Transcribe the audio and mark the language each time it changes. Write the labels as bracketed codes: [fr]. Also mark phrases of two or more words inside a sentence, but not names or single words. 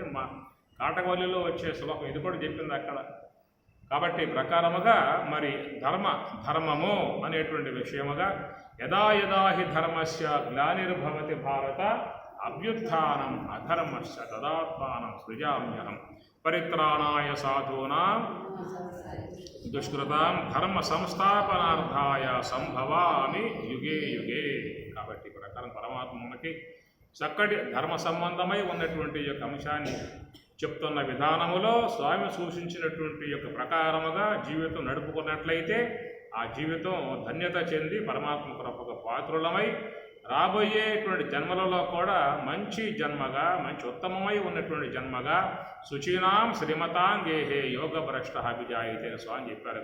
[te] మా కాటగోలిలో వచ్చే శ్లోకం ఇది కూడా చెప్పింది అక్కడ. కాబట్టి ప్రకారముగా మరి ధర్మము అనేటువంటి విషయముగా [sa] యదా యదా హి ధర్మస్య గ్లానిర్భవతి భారత అభ్యుత్థానం అధర్మస్య తదాత్మానం సృజామ్యహం పరిత్రాణాయ సాధూనాం దుష్కృతాం ధర్మ సంస్థాపనార్థాయ సంభవామి యుగే యుగే. [te] కాబట్టి ఈ ప్రకారం పరమాత్మ మనకి చక్కటి ధర్మ సంబంధమై ఉన్నటువంటి యొక్క అంశాన్ని చెప్తున్న విధానములో స్వామి సూచించినటువంటి యొక్క ప్రకారముగా జీవితం నడుపుకున్నట్లయితే ఆ జీవితం ధన్యత చెంది పరమాత్మ కృపకు పాత్రులమై రాబోయేటువంటి జన్మలలో కూడా మంచి జన్మగా, మంచి ఉత్తమమై ఉన్నటువంటి జన్మగా [sa] శుచీనాం శ్రీమతాం గేహే యోగ భ్రష్ట విజాయితే [te] అని స్వామి చెప్పారు.